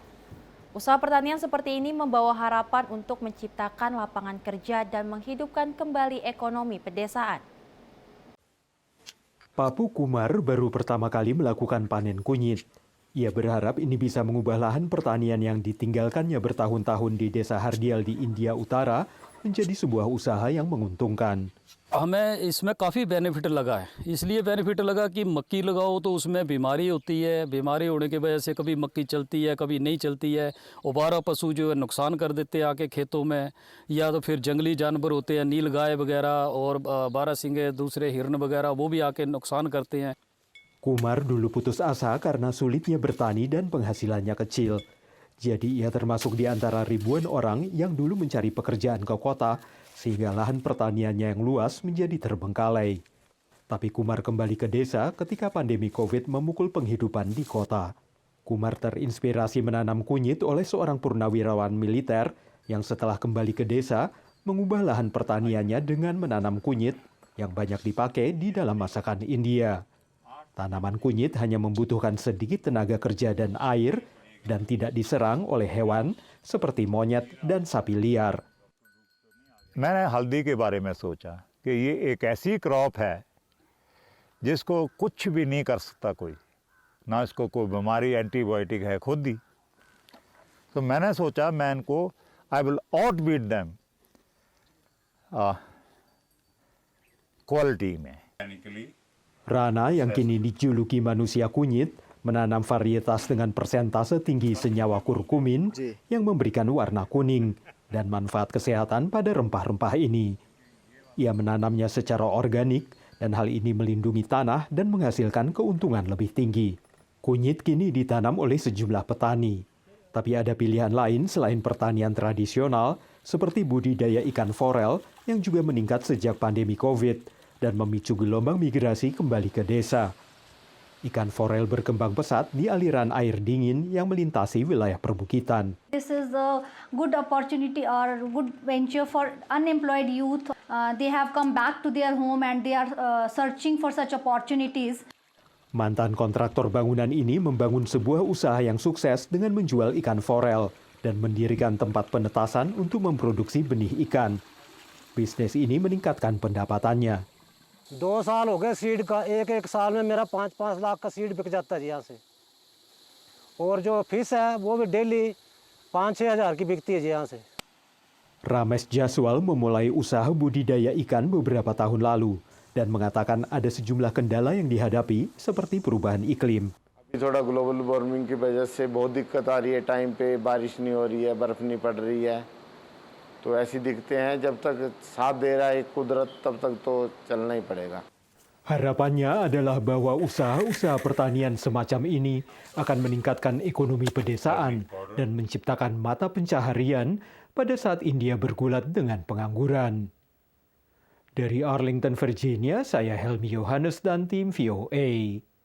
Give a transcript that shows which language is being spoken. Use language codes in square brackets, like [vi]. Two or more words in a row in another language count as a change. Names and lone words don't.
[id] Usaha pertanian seperti ini membawa harapan untuk menciptakan lapangan kerja dan menghidupkan kembali ekonomi pedesaan. Papu Kumar baru pertama kali melakukan panen kunyit. Ia berharap ini bisa mengubah lahan pertanian yang ditinggalkannya bertahun-tahun di desa Hardial di India Utara menjadi sebuah usaha yang menguntungkan. [hi] हमें इसमें काफ़ी बेनिफिट लगा है, इसलिए बेनिफिट लगा कि मक्की लगाओ तो उसमें बीमारी होती है, बीमारी होने की वजह से कभी मक्की चलती है कभी नहीं चलती है, ओबारा पशु जो है नुकसान कर देते हैं आके खेतों में, या तो फिर जंगली जानवर होते हैं नील गाय वगैरह और बारहसिंगे दूसरे हिरण वगैरह वो भी आके नुकसान करते हैं. [id] Kumar dulu putus asa karena sulitnya bertani dan penghasilannya kecil. Jadi ia termasuk di antara ribuan orang yang dulu mencari pekerjaan ke kota, sehingga lahan pertaniannya yang luas menjadi terbengkalai. Tapi Kumar kembali ke desa ketika pandemi COVID memukul penghidupan di kota. Kumar terinspirasi menanam kunyit oleh seorang purnawirawan militer yang setelah kembali ke desa mengubah lahan pertaniannya dengan menanam kunyit yang banyak dipakai di dalam masakan India. Tanaman kunyit hanya membutuhkan sedikit tenaga kerja dan air dan tidak diserang oleh hewan seperti monyet dan sapi liar. [hi] मैंने हल्दी के बारे में सोचा कि ये एक ऐसी क्रॉप है जिसको कुछ भी नहीं कर सकता कोई, ना इसको कोई बीमारी एंटीबायोटिक है खुद ही, तो मैंने सोचा मैं इनको [en] I will outbeat them [hi] क्वालिटी में. [id] Rana yang kini dijuluki manusia kunyit menanam varietas dengan persentase tinggi senyawa kurkumin yang memberikan warna kuning dan manfaat kesehatan pada rempah-rempah ini. Ia menanamnya secara organik dan hal ini melindungi tanah dan menghasilkan keuntungan lebih tinggi. Kunyit kini ditanam oleh sejumlah petani. Tapi ada pilihan lain selain pertanian tradisional seperti budidaya ikan forel yang juga meningkat sejak pandemi COVID dan memicu gelombang migrasi kembali ke desa. Ikan forel berkembang pesat di aliran air dingin yang melintasi wilayah perbukitan. [en] This is a good opportunity or good venture for unemployed youth. They have come back to their home and they are searching for such opportunities. [id] Mantan kontraktor bangunan ini membangun sebuah usaha yang sukses dengan menjual ikan forel dan mendirikan tempat penetasan untuk memproduksi benih ikan. Bisnis ini meningkatkan pendapatannya. [hi] 2 साल हो गए सीड का, एक साल में मेरा 5-5 लाख का सीड बिक जाता है जी यहाँ से. और जो फिश है वो भी डेली 5-6 हज़ार की बिकती है जी यहाँ से. [id] Ramesh Jaswal memulai usaha budidaya ikan beberapa tahun lalu dan mengatakan ada sejumlah kendala yang dihadapi seperti perubahan iklim. [hi] थोड़ा [en] global warming [hi] की वजह से बहुत दिक्कत आ रही है, टाइम पे बारिश नहीं हो रही है, बर्फ नहीं पड़ रही है, तो ऐसी दिखते हैं. जब तक साथ दे रहा है कुदरत तब तक तो चलना ही पड़ेगा. [id] Harapannya adalah bahwa usaha-usaha pertanian semacam ini akan meningkatkan ekonomi pedesaan dan menciptakan mata pencaharian pada saat India bergulat dengan pengangguran. Dari Arlington, Virginia, saya Helmi Yohanes dan tim VOA.